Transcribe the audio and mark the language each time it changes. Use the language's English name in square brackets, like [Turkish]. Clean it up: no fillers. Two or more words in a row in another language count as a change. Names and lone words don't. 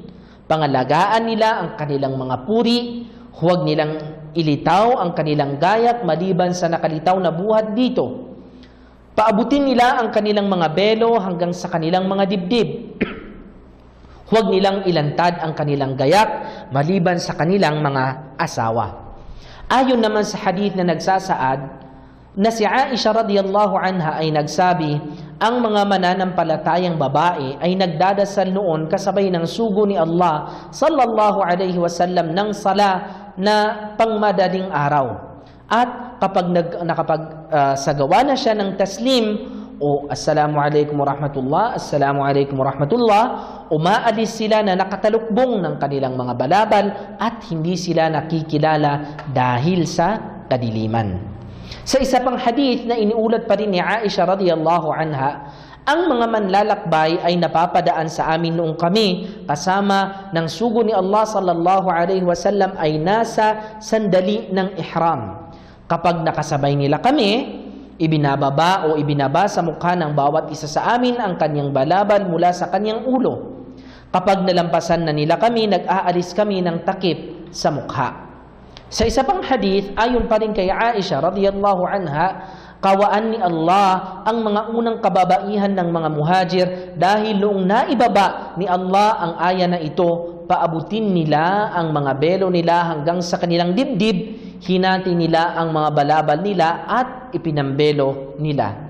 [Filipino] Pangalagaan nila ang kanilang mga puri, huwag nilang ilitaw ang kanilang gayak maliban sa nakalitaw na buhat dito. Paabutin nila ang kanilang mga belo hanggang sa kanilang mga dibdib. Huwag nilang ilantad ang kanilang gayak maliban sa kanilang mga asawa. Ayon naman sa hadith na nagsasaad na si Aisha [Arabic] رضي الله عنها [Filipino] ay nagsabi, ang mga mananampalatayang babae ay nagdadasal noon kasabay ng sugo ni Allah [Arabic] صلى الله عليه وسلم [Filipino] ng sala na pangmadaling araw. At kapag sagawa na siya ng taslim, o [Arabic] السلام عليكم ورحمة الله السلام عليكم ورحمة الله, [Filipino] umaalis sila na nakatalukbong ng kanilang mga balabal at hindi sila nakikilala dahil sa kadiliman. Sa isa pang hadith na iniulat pa rin ni Aisha [Arabic] رضي الله عنها, [Filipino] ang mga manlalakbay ay napapadaan sa amin noong kami kasama ng sugo ni Allah [Arabic] صلى الله عليه وسلم [Filipino] ay nasa sandali ng ihram. Kapag nakasabay nila kami, ibinababa o ibinaba sa mukha ng bawat isa sa amin ang kanyang balabal mula sa kanyang ulo. Kapag nalampasan na nila kami, nag-aalis kami ng takip sa mukha. Sa isa pang hadith, ayon pa rin kay Aisha [Arabic] رضي الله عنها, [Filipino] kawaan ni Allah ang mga unang kababaihan ng mga muhajir dahil noong naibaba ni Allah ang aya na ito, paabutin nila ang mga belo nila hanggang sa kanilang dibdib, hinati nila ang mga balabal nila at ipinambelo nila.